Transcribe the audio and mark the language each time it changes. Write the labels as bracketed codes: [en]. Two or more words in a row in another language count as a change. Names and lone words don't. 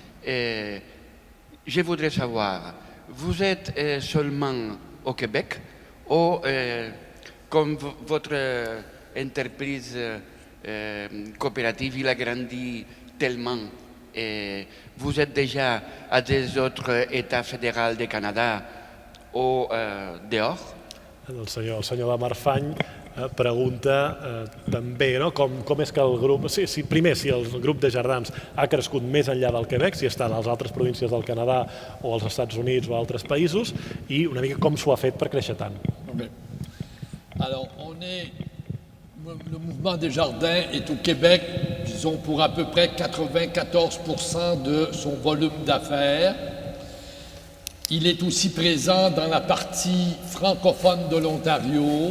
[fr] Je voudrais savoir, vous êtes seulement au Québec ou comme votre entreprise coopérative, il a grandi tellement, vous êtes déjà à des autres États fédéraux du Canada ou dehors? [ca] El senyor de Marfany pregunta també com és que el grup, primer si el grup de Jardins ha crescut més enllà del Quebec, si està a les altres províncies del Canadà o als Estats Units o a altres països, i una mica com s'ho ha fet per créixer tant. [fr] Alors, le mouvement des Jardins est au Québec, disons, pour à peu près 94% de son volume d'affaires. Il est aussi présent dans la partie francophone de l'Ontario.